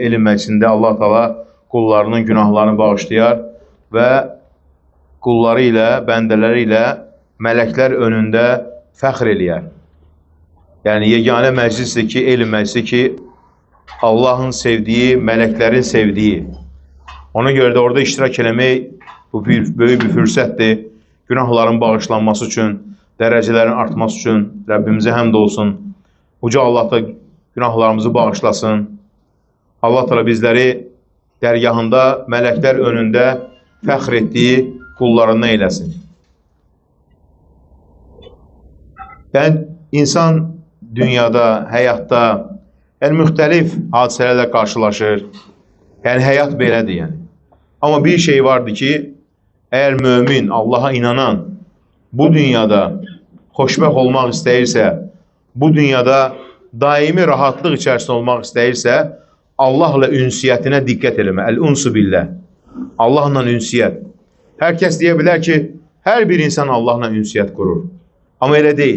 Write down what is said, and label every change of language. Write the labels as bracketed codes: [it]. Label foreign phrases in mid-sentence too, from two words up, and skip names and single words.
[tr] Elm meclisinde Allah Teala kullarının günahlarını bağışlayar ve kulları ile, bendeleri ile melekler önünde [az] fəxr eləyər. [tr] Yani yegane meclisdir ki, elm meclisi ki, Allah'ın sevdiği, meleklerin sevdiği. [az] Ona göre de orada iştirak eləmək bu böyük bir fürsətdir. Günahların bağışlanması üçün, derecelerin artması üçün Rabbimize həmd olsun. Uca Allah da günahlarımızı bağışlasın. [tr] Allah Teala bizleri dergahında, melekler önünde fəxr ettiği kullarından eylesin. Yani insan dünyada, hayatta [az] müxtəlif hadisələrlə [tr] karşılaşır. Yani hayat belədir yani. Ama bir şey vardı ki, eğer mümin, Allah'a inanan [az] bu dünyada xoşbəxt olmaq istəyirsə, bu dünyada daimi rahatlıq içərisində olmaq istəyirsə, Allahla ünsiyyətinə diqqət eləmə. [ar] الأنس بالله. [az] Allahla ünsiyyət. Herkes deyə bilər ki, hər bir insan Allahla ünsiyyət qurur. Ama elə deyil.